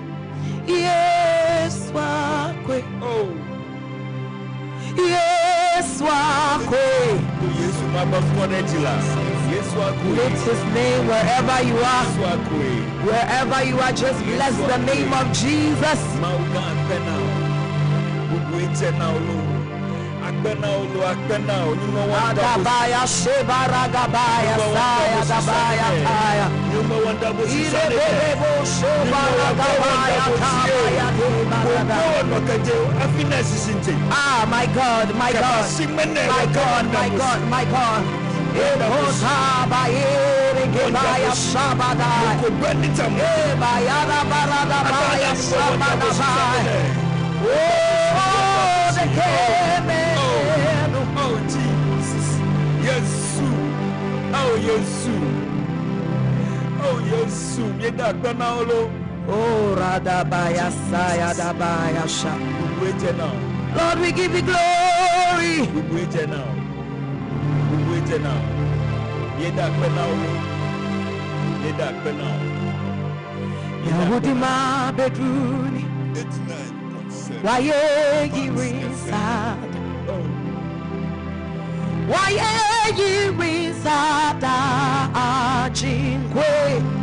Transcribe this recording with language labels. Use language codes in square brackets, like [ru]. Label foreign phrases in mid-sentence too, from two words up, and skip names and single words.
[en] Yes, wakwe. Oh. Yes, wakwe. Yes, Lift his name wherever you are. Yes, Wherever you are, just bless the name of Jesus. Adabaya Shebaragabaya Saya Dabaya Taya. Irebebo Shebaragabaya Tabaya Debarada. Ah, my God, my God, my God, my God, my God. Ebota Baere Gebaya Shabada. Ebayada Barada Baya Shabada. Oh, the Keme. Oh, Jesus. Yes. Oh, yes. Oh, yes. Oh, Radabaya Saya Dabaya Sha. Lord, we give you glory. Yahudima Bedruni. Waye Girisad. Waye Girisad Ajinkwe.